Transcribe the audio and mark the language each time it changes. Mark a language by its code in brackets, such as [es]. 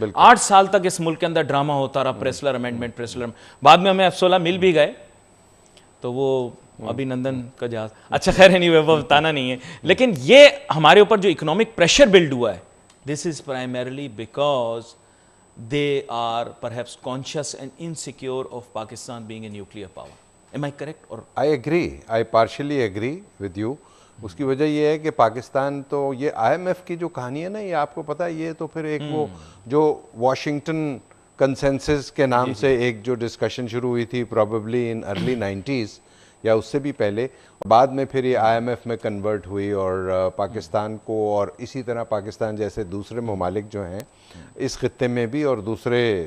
[ur] 8 سال تک اس ملک کے اندر ڈرامہ ہوتا رہا پریسلر امینڈمنٹ. بعد میں ہمیں F-16 مل بھی گئے تو وہ ابھی نندن کا جہاز. اچھا خیر نہیں وہ بتانا نہیں ہے, لیکن یہ ہمارے اوپر جو اکنامک پریشر بلڈ ہوا ہے [en] This is primarily because they are perhaps conscious and insecure of Pakistan being a nuclear power. Am I correct? Or I partially agree with you. [ur] اس کی وجہ یہ ہے کہ پاکستان تو یہ آئی ایم ایف کی جو کہانی ہے نا یہ آپ کو پتہ ہے یہ تو پھر ایک وہ جو واشنگٹن کنسنسس کے نام سے ایک جو ڈسکشن شروع ہوئی تھی [en] probably in early 90s [ur] یا اس سے بھی پہلے, بعد میں پھر یہ آئی ایم ایف میں کنورٹ ہوئی اور پاکستان کو اور اسی طرح پاکستان جیسے دوسرے ممالک جو ہیں اس خطے میں بھی اور دوسرے